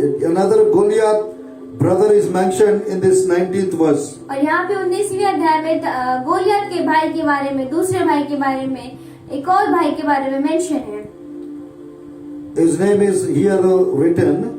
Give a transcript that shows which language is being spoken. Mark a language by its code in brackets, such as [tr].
[en] another Goliath brother is mentioned in this 19th verse. [hi] और यहाँ पे 19वीं अध्याय में गोलियत के भाई के बारे में, दूसरे भाई के बारे में, एक और भाई के बारे में मेंशन है। [en] His name is here written.